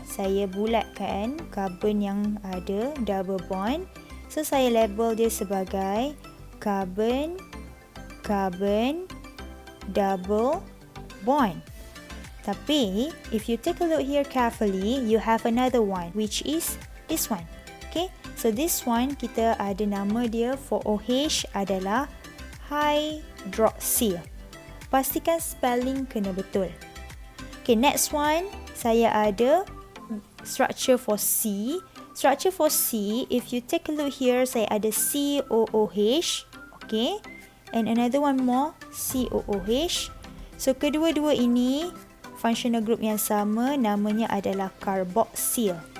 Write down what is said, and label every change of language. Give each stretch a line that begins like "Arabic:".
Malay: Saya bulatkan carbon yang ada double bond. So saya label dia sebagai carbon-carbon double bond.
English: Tapi if you take a look here carefully, you have another one which is this one. Okay, so this one
Malay: kita ada nama dia for OH adalah hydroxyl. Pastikan spelling kena betul. Okay,
English: next one
Malay: saya ada structure for C.
English: Structure for C, if you take a look here,
Malay: saya ada
English: COOH. Okay, and another one more COOH.
Malay: So kedua-dua ini functional group yang sama, namanya adalah carboxyl.